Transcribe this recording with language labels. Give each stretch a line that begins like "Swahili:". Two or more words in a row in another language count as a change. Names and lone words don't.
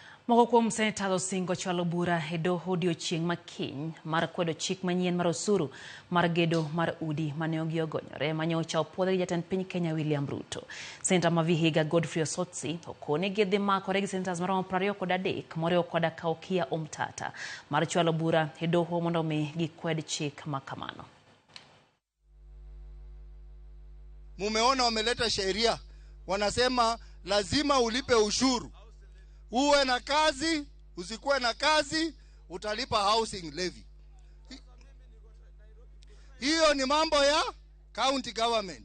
Luo (Kenya and Tanzania): Moko kuom seneta osingo chwalo bura e doho odiechieng' makiny mar kwedo chik manyien mar osuru mar gedo mar udi mane ogonyore manyocha opuodhi gi jatend piny Kenya William Ruto. Seneta ma Vihiga Godfrey Osotsi okone gidhi makore gi senetas maromo 23 moriwo koda Kaukia Omtata mar chwalo bura e doho mondo mi gikwed chik makamano.
Swahili: Mumeona wameleta sheria, wanasema lazima ulipe ushuru. Uwe na kazi, usikuwe na kazi, utalipa
English: housing levy.
Swahili: Hiyo ni mambo ya
English: county government.